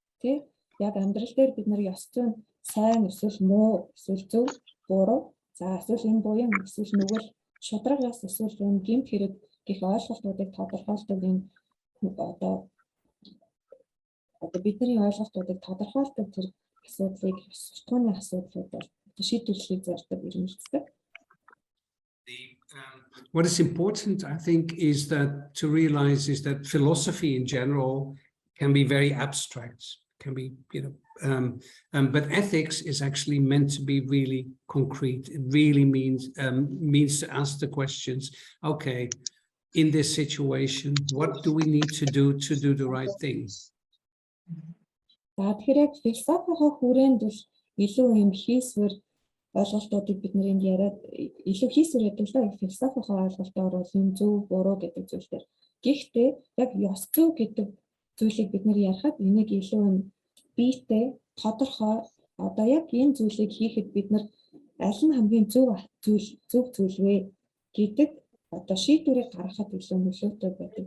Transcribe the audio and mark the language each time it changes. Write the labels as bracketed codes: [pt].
[mn] Тэ яг амьдрал дээр бид нар ёс зүйн сайн эсвэл муу эсвэл зөв буруу за эсвэл энэ буян эсвэл нүгэл шударгаас эсвэл энэ гэмт хэрэг гэх ойлголтуудыг тодорхойлдог энэ одоо бидний ойлголтуудыг тодорхойлдог тэр асуудлыг суртахууны асуудлуудаар шийдвэрлэхийг зорддог ирмэлцдэг. [en] What is important, I think, is that to realize is that philosophy in general can be very abstract, can be, but ethics is actually meant to be really concrete. It really means to ask the questions, okay, in this situation, what do we need to do the right things? [mn] За тэгэхээр яг философийн хүрээнд бол илүү юм хийсвэр ойлголтуудыг бид нэрэнд яриад илүү хийсвэр гэдэг л философийн ойлголтоор бол юм зөв буруу гэдэг зүйл дээр. Гэхдээ яг ёс зүй гэдэг зүйлийг бид нэр ярихад энийг илүү биетэй тодорхой одоо яг энэ зүйлийг хийхэд бид нар аль нь хамгийн зөв зүйл вэ гэдэг одоо шийдвэрийг гаргахад илүү нөлөөтэй байдаг.